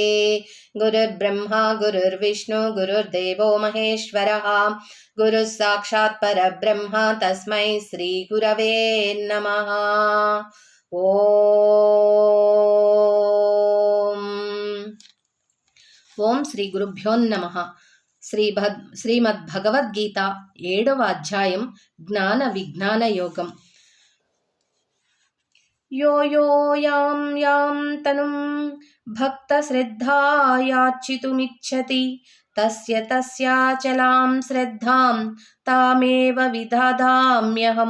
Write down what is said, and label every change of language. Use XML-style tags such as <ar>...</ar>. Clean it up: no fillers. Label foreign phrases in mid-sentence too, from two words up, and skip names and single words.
<sa>गुरुर्ब्रह्मा गुरुर्विष्णु गुरुर्देवो महेश्वरः गुरुः साक्षात् परब्रह्म तस्मै श्रीगुरवे नमः। ఓం శ్రీ గురుభ్యో నమః.</sa> <te>శ్రీమద్భగవద్గీత 7వ అధ్యాయం జ్ఞాన విజ్ఞాన యోగం.</te> <sa>యో యో యాం యాం తనుం భక్త శ్రద్ధాయార్చితుమిచ్చతి తస్య తస్యాచలాం శ్రద్ధాం తామేవ విదధామ్యహం.</sa>